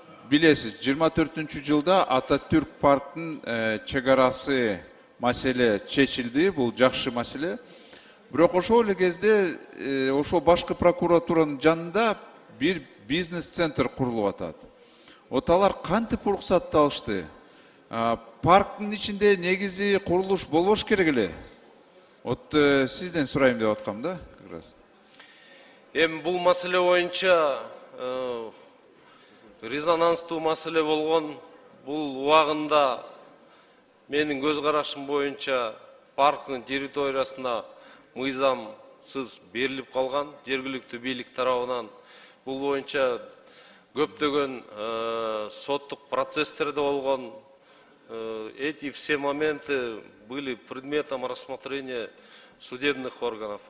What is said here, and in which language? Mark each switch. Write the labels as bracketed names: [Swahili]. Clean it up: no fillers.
[Kyrgyz] Билесиз, 24-жылда Ататүрк парктын чегарасы маселе чечилди, бул жакшы маселе. Бирок ошол эле кезде ошо башкы прокуратуранын жанында бир бизнес-центр курулуп атат. Алар кантип уруксатты алышты? Парктын ичинде негизи курулуш болбош керек эле. Сизден сурайм деп аткам да, [Russian] как раз. [Kyrgyz] Бул маселе боюнча резонанстуу маселе болгон. Бул убагында менин көз карашым боюнча парктын территориясына мыйзамсыз берилип калган жергиликтүү бийлик тарабынан. Бул боюнча көптөгөн соттук процесстер болгон. [Russian] Эти все моменты были предметом рассмотрения судебных органов.